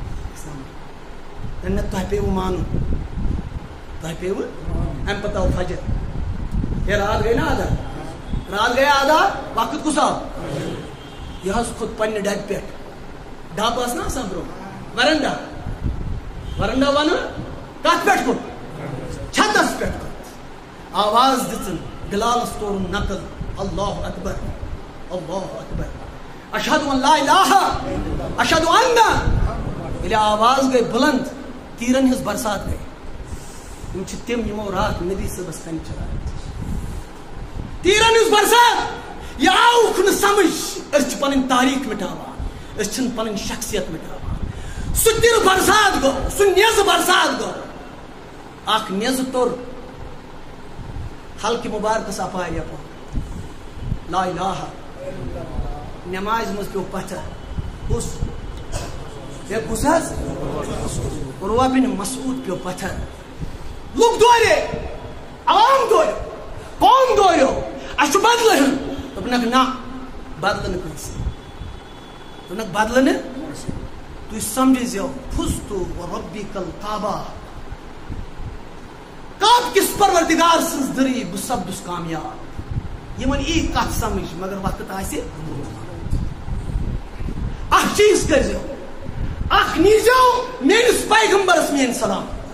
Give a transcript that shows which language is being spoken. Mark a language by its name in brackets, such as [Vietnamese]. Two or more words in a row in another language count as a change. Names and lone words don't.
[Kashmiri] نہ تۄہہِ پیٚوٕ مانُن تۄہہِ پیٚوٕ اَمہِ پتہٕ آو فجر ہے رات گٔے نا آدھا رات گٔے آدھا وقت کُس آو یہِ حظ کھوٚت پننہِ ڈبہِ پٮ۪ٹھ ڈب ٲس نا آسان برٛونٛہہ ورنڈا ورنڈا وَنہٕ کتھ پٮ۪ٹھ کھوٚت چھتس پٮ۪ٹھ کھوٚت آواز دِژٕن بِلالس توٚرُن نقل [Arabic] اللہ اکبر اللہ اکبر اشہدُ ان لا الہ اشہدُ ان [Kashmiri] ییٚلہِ آواز گٔے بُلند تیٖرن ہٕنٛز برسات گٔے یِم چھِ تِم یِمو راتھ نبی صٲبس کَنہِ چلایہِ تیٖرن ہٕنٛز برسات یہِ آوُکھ نہٕ سمجھ أسۍ چھِ پنٕنۍ تاریٖخ مٹاوان أسۍ چھِنہٕ پنٕنۍ شخصیت مٹاوان سُہ تِرٕ برسات گوٚو سُہ نیزٕ برسات گوٚو اکھ نیزٕ توٚر حلقہِ مُبارکس اپارِ یپور [Arabic] لا الہ [Kashmiri] نمازِ منٛز پیوٚو پتھر کُس کُس حظ عروہ بن مسعود پیوٚو پتھر لُکھ دورے عوام دورِ قوم دوریو اَسہِ چھُ بدلہٕ ہیوٚن دوٚپنکھ نہ بدلہٕ نہٕ کٲنٛسہِ دوٚپنکھ بدلہٕ نہٕ تُہۍ سمجھزیو [Arabic] فُزتُ وَرَبِّکَ الکعبہ [Kashmiri] کعبہٕ کِس پروردگار سٕنٛز دٔری بہٕ سپدُس کامیاب یِمن یی کتھ سمجھ مگر وقت آسہِ اکھ چیٖز کٔرزیو اکھ نیٖزیو میٲنِس پیغمبرس میٲنۍ سلام